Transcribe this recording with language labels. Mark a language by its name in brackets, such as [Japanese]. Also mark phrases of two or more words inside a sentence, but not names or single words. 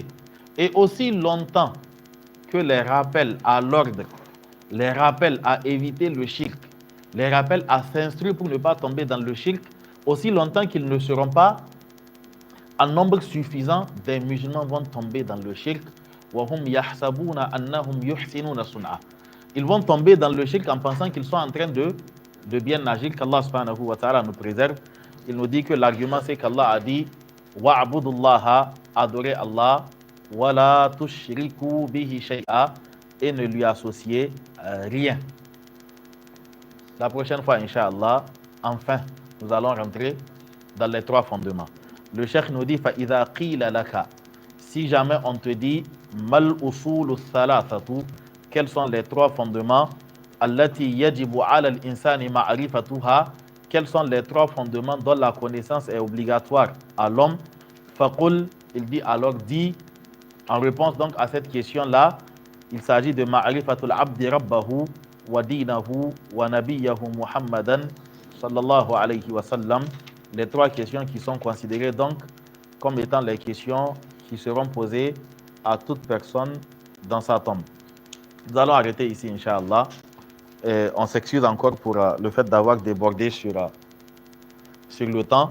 [French] Et aussi longtemps que les rappels à l'ordre, les rappels à éviter le shirk, les rappels à s'instruire pour ne pas tomber dans le shirk, aussi longtemps qu'ils ne seront pas en nombre suffisant, des musulmans vont tomber dans le shirk. Ils vont tomber dans le shirk en pensant qu'ils sont en train de bien agir, qu' [Arabic] الله سبحانه وتعالى [French] nous préserve. Il nous dit que l'argument c'est qu'Allah a dit wa'budullaha, adorez Allah, [Arabic] ولا تشركوا به شيئا, [French] et ne lui associez rien. La prochaine fois, Inch'Allah, enfin, nous allons rentrer dans les trois fondements. Le cheikh nous dit [Arabic] فَإِذَا قِيلَ لَكَ, [French] si jamais on te dit [Arabic] ما الأصول الثلاثة, [French] quels sont les trois fondements [Arabic] التي يجب على الإنسان معرفتها, [French] quels sont les trois fondements dont la connaissance est obligatoire à l'homme, faqul, il dit alors dit en réponse donc à cette question là, il s'agit de [Arabic] معرفة العبد ربه ودينه ونبيه محمدا صلى الله عليه وسلم. [French] Les trois questions qui sont considérées donc comme étant les questions qui seront posées à toute personne dans sa tombe. Nous allons arrêter ici, Inch'Allah. On s'excuse encore pour le fait d'avoir débordé sur le temps.